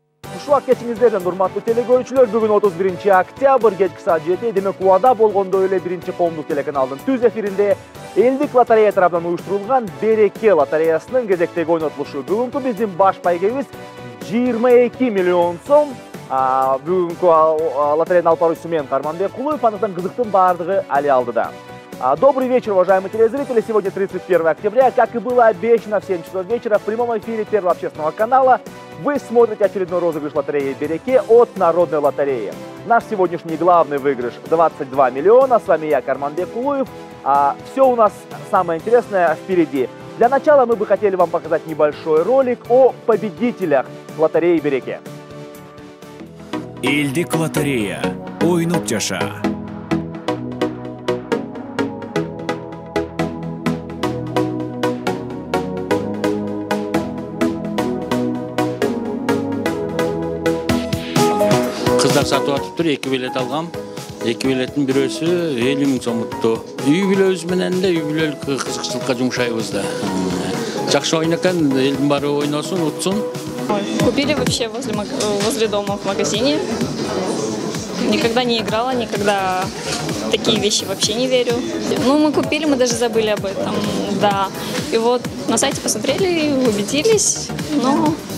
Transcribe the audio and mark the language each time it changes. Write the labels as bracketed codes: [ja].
[ky] Кушулак кечиңиздерден урматтуу телекөрүүчүлөр, бүгүн 31 октябрь кечки саат 7, демек убада болгондой эле биринчи коомдук телеканалдын түз эфиринде элдик лотерея тарабынан уюштурулган Береке лотереясынын кезектеги ойнотулушу. Бүгүнкү биздин баш байгебиз 22 миллион сом. Бүгүнкү лотереянын алып баруучусу мен Карманбек Кулуев, андыктан кызыктын баардыгы али алдыда. [ru] Добрый вечер, уважаемые телезрители. Сегодня 31 октября. Как и было обещано в 7 часов вечера, в прямом эфире Первого общественного канала вы смотрите очередной розыгрыш лотереи Береке от Народной лотереи. Наш сегодняшний главный выигрыш 22 миллиона. С вами я, Карманбек Кулуев. Все у нас самое интересное впереди. Для начала мы бы хотели вам показать небольшой ролик о победителях лотереи Береке. [ky] Элдик лотерея. Ойнуп жаша. Kızlar satып атыптыр, 2 билет алгам. 2 билеттин бирөөсү 50 миң сом утту. Үй бүлөбүз менен эле үй бүлөлүк кызыкчылыкка жумшайбыз да. Жакшы ойнакан, элдин баары ойносун, утсун. [ru] Купили вообще возле дома в магазине. Никогда не играла, никогда в такие вещи вообще не верю. Ну, мы купили, мы даже забыли об этом, да. И вот на сайте посмотрели, убедились, но...